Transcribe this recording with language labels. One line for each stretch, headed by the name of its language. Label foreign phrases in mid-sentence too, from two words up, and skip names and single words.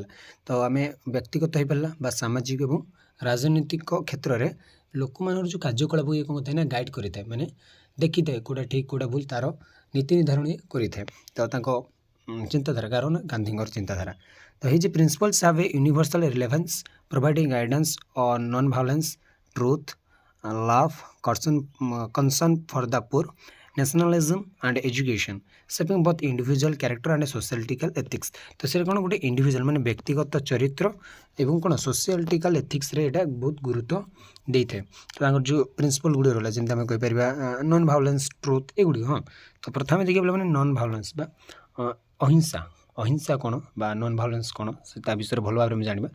Odia: ତ ଆମେ ବ୍ୟକ୍ତିଗତ ହେଇପାରିଲା ବା ସାମାଜିକ ଏବଂ ରାଜନୈତିକ କ୍ଷେତ୍ରରେ ଲୋକମାନଙ୍କର ଯେଉଁ କାର୍ଯ୍ୟକଳାପ ଇଏ କ'ଣ କରିଥାଏ ନା ଗାଇଡ଼ କରିଥାଏ, ମାନେ ଦେଖିଥାଏ କେଉଁଟା ଠିକ୍ କେଉଁଟା ଭୁଲ, ତା'ର ନୀତି ନିର୍ଦ୍ଧାରଣ କରିଥାଏ। ତ ତାଙ୍କ ଚିନ୍ତାଧାରା କାରଣ ଗାନ୍ଧୀଙ୍କର ଚିନ୍ତାଧାରା।
English: ତ his principles have a universal relevance providing guidance on non-violence, truth, love, concern for the poor, nationalism and education, shaping both individual character and societal ethics।
Odia: ତ ସେ କ'ଣ ଗୋଟେ ଇଣ୍ଡିଭିଜୁଆଲ୍ ମାନେ ବ୍ୟକ୍ତିଗତ ଚରିତ୍ର ଏବଂ କ'ଣ ସୋସିଆଲିଟିକାଲ୍ ଏଥିକ୍ସରେ ଏଇଟା ବହୁତ ଗୁରୁତ୍ୱ ଦେଇଥାଏ। ତ ତାଙ୍କର ଯେଉଁ ପ୍ରିନ୍ସିପଲ୍ ଗୁଡ଼ିକ ରହିଲା ଯେମିତି ଆମେ କହିପାରିବା
English: non-violence, truth,
Odia: ଏଗୁଡ଼ିକ। ହଁ, ତ ପ୍ରଥମେ ଦେଖିବା ମାନେ
English: non-violence
Odia: ବା ଅହିଂସା। ଅହିଂସା କ'ଣ ବା
English: non-violence
Odia: କ'ଣ ସେ ତା ବିଷୟରେ ଭଲ ଭାବରେ ଆମେ ଜାଣିବା।